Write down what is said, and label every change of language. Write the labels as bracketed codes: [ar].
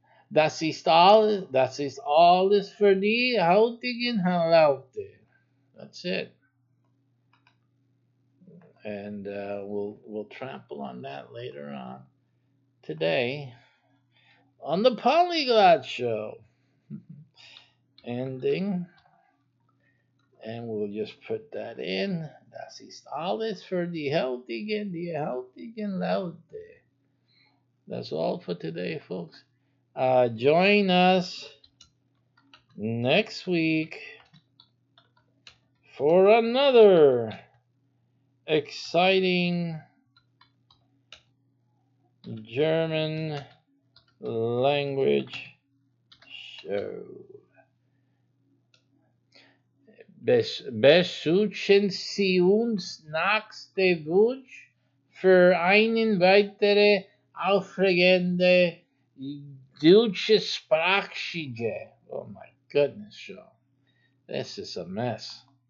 [de] Das ist alles für die heutigen Leute. [en] That's it. And we'll trample on that later on today on the Polyglot Show. Ending. And we'll just put that in. [de] Das ist alles für die heutigen Leute. [en] That's all for today, folks. Join us next week for another exciting German language show. [de] Besuchen Sie uns nächste Woche für einen weitere aufregende deutsche Sprachschule. [en] Oh my goodness, Joe. This is a mess.